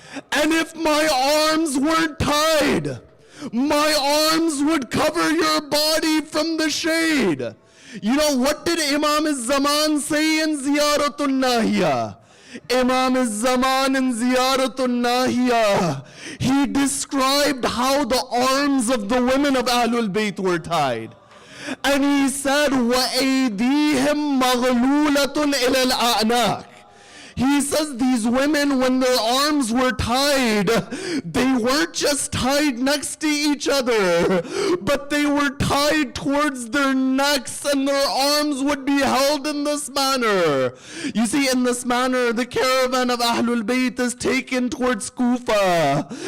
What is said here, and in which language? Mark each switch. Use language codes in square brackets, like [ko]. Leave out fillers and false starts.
[en] And if my arms weren't tied, my arms would cover your body from the shade. You know, what did Imam al-Zaman say in Ziyaratul Nahiya? Imam al-Zaman in Ziyaratul Nahiya, he described how the arms of the women of Ahlul Bayt were tied. And he said, [ar] وَأَيْدِيهِمْ مَغْلُولَةٌ إِلَى الْأَعْنَاقِ. [en] He says these women, when their arms were tied, they weren't just tied next to each other, but they were tied towards their necks and their arms would be held in this manner. You see, in this manner, the caravan of Ahlul Bayt is taken towards Kufa.